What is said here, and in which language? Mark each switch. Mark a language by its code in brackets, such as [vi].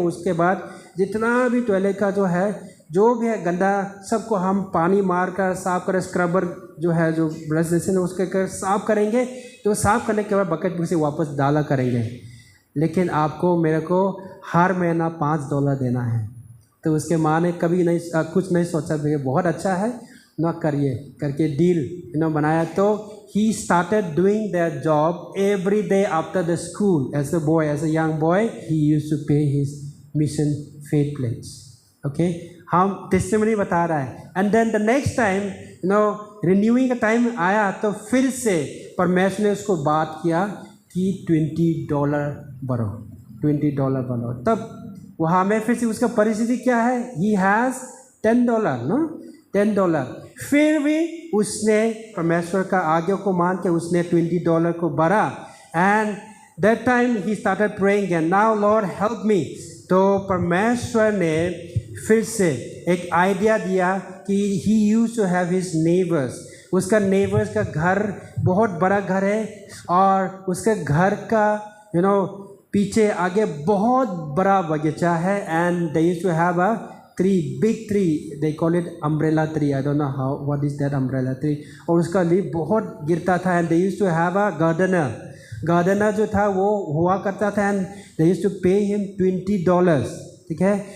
[hi] उसके बाद जितना भी टॉयलेट का जो है जो भी है गंदा, सबको हम पानी मार कर साफ़ कर, स्क्रबर जो है जो ब्रश जैसे ना उसके कर साफ़ करेंगे। तो साफ़ करने के बाद बकेट में से वापस डाला करेंगे, लेकिन आपको मेरे को हर महीना $5 देना है। तो उसके माँ ने कभी नहीं कुछ नहीं सोचा, भैया बहुत अच्छा है ना, करिए करके डील बनाया। [en] तो he started doing their job every day after the school. As a young boy, he used to pay his mission faith pledge. [hi] Okay, हम टेस्टिमनी बता रहा है। [en] and then the next time [hi] renewing का time आया, तो फिर से परमेश्वर ने उसको बात किया कि $20 भरो, $20 भरो। तब वहाँ में फिर से उसका परिस्थिति क्या है, [en] he has $10, $10। [hi] फिर भी उसने परमेश्वर का आज्ञा को मान के उसने $20 को भरा। [en] And that time he started praying and now Lord help me. [hi] तो परमेश्वर ने फिर से एक आइडिया दिया कि [en] He used to have his neighbours. [hi] उसका नेबर्स का घर बहुत बड़ा घर है, और उसके घर का पीछे आगे बहुत बड़ा बगीचा है। [en] and they used to have a big tree, they call it umbrella tree, I don't know what is that umbrella tree, [hi] और उसका लीफ बहुत गिरता था। [en] and they used to have a gardener [hi] जो था वो हुआ करता था, [en] and they used to pay him $20, [hi] ठीक है।